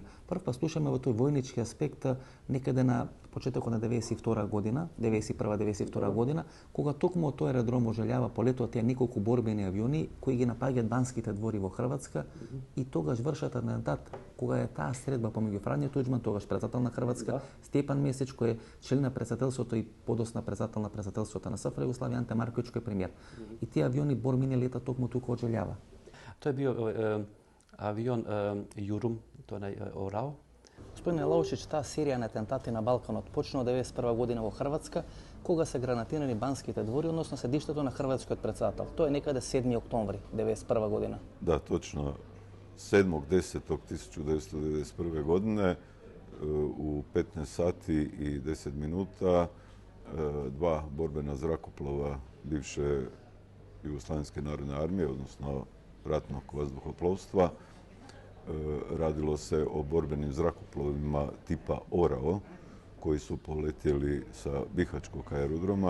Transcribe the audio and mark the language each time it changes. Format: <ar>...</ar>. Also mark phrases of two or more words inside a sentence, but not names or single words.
<mk>Прв пат слушаме во тој војнички аспект некаде на почетокот на 92 година, 91-92 година, кога токму од тој аеродром во Желјава полетуваат тие неколку борбени авиони кои ги напаѓаат Банските двори во Хрватска и тогаш вршат атентат кога е таа средба помеѓу Фрањо Туџман, тогаш председател на Хрватска, Стјепан Месич кој е член на председателството и подосна председател на председателството на СФР Југославија, Анте Марковиќ кој е премиер. И тие авиони борбени летат токму тука од Желјава.</mk> <bs>To je bio avion Jurum, to je Orao.</bs> <mk>Господине Лаушич, таа серија на атентати на Балканот почна од 1991 година во Хрватска, кога се гранатирани Банските двори, односно седиштето на хрватскиот председател. Тоа е некаде 7 октомври 1991 година. Да, точно. 7.10.1991.</mk> <hr>godine u 15 sati i 10 minuta 2 borbena zrakoplova bivše Jugoslavenske narodne armije, odnosno ratnog vazduhoplovstva, radilo se o borbenim zrakoplovima tipa Orao, koji su poletjeli sa Bihaćkog aerodroma.</hr>